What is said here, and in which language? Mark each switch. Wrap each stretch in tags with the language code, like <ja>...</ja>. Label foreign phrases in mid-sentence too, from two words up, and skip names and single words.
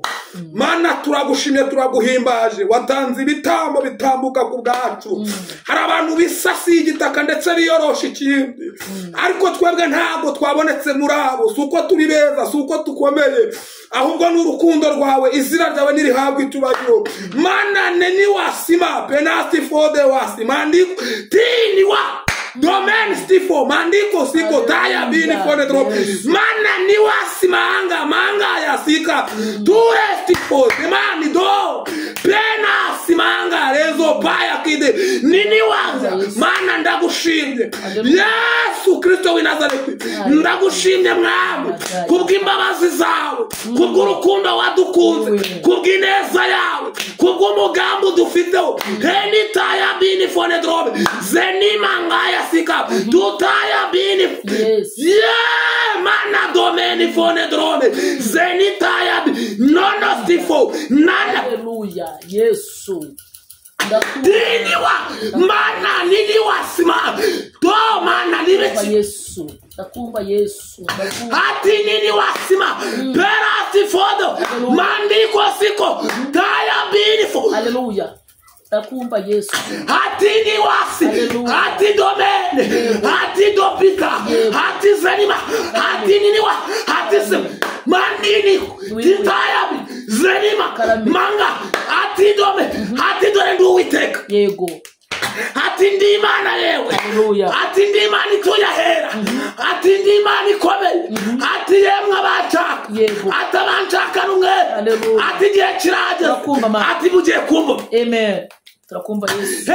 <rw>Mana turagushimye, turaguhimbaje, watanze ibitambo bitambuka ku bwacu. Hari abantu bisasiye igitaka ndetse biyorosha ikindi, ariko twebwe ntabwo twabonetse muri abo. Si uko turi beza, si uko tukomeye, ahubwo n'urukundo rwawe, izina ryawe nirihabwa itubagiro. Mana neni wasima penalty for the wasi mandiko tini wa domain stifo mandiko siko taya bini fone drop. Mana ni wasima manga ya sika ture stifo demani do pena simanga rezo baya kide nini wanza. Mana ndagushimye Yesu Kristo w'i Nazareti, ndagushimye mwami kubw'imbabazi zawe, kubw'urukundo wadukunze, kubw'ineza yawe, kubw'umugambi dufiteho. Heni taya bini fone drop zeni mangaya sika tutaya bini mana domeni fone drop zeni taya nono stifo nana. Haleluya Yesu. Diniwa mana niniwa sima do mana libeti Yesu. Ndakumva Yesu. Hati niniwa sima perati fodo mandiko siko taya binifo. Haleluya. Ndakumva Yesu. Hati ni wasi, hati domene, hati dopita, hati zenima, hati niniwa, hati sim mandini titayabi zenima manga, hati dome, hati dore nduwiteka. Yego. Ati ndi Imana yewe, ati ndi Imana ituyahera, ati ndi Imana ikomeye, ati yemwe abashaka, ati abanshaka numwe, ati igihe kirageze, ati mugiye kumva. Amen. Turakumva Yesu.</rw>